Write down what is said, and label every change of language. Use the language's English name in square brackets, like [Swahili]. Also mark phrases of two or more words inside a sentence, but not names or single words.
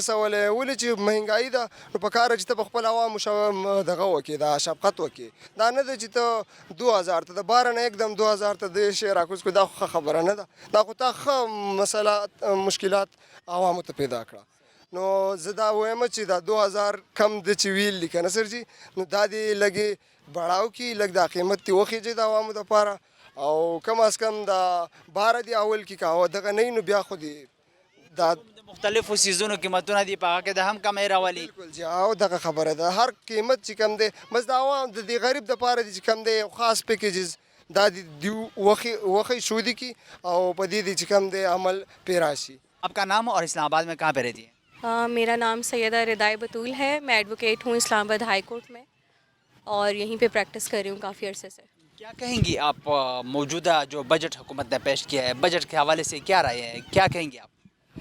[Pashto] رسولی ولې چې مهنګایي ده نو په کار چې ته په خپل عوامو دغه وکړې دا شفقت وکړې دا نه ده چې ته 2000 ته د 12 نه یکدم 2000 ته د شی راکوز کړو دا خو ښه خبره نه ده دا خو تا ښه مسله مشکلات عوامو ته پیدا کړه نو زه دا وایم چې دا 2000 کم د چې ویل دي که نه سر جي نو دا دې لږې بړاو کړي لږ دا قیمت دې وخیږي د عوامو دپاره او [Urdu] کم از کم [Pashto] دا 12 دی اول کې که دغه نه نو بیا خو دې دا د مختلفو سیزونو قیمتونه دي په هغه کې د هم کمی راولي بالکل جی او دغه خبره ده هر قیمت چې کم دی بس د عوام د دې غریب دپاره دي چې کم دی خاص پیکیجز دا د وخی شودي کی او په دې چې کم دی عمل پې راشي [Urdu] آپ کا نام اور اسلام آباد میں کہاں پہ رہتی ہے میرا نام سیدہ ردائے بطول ہے میں ایڈوکیٹ ہوں اسلام آباد ہائی کورٹ میں اور یہیں پہ پریکٹس کر رہی ہوں کافی عرصے سے کیا کہیں گی آپ موجودہ جو بجٹ حکومت نے پیش کیا ہے بجٹ کے حوالے سے کیا رائے ہے کیا کہیں گے آپ؟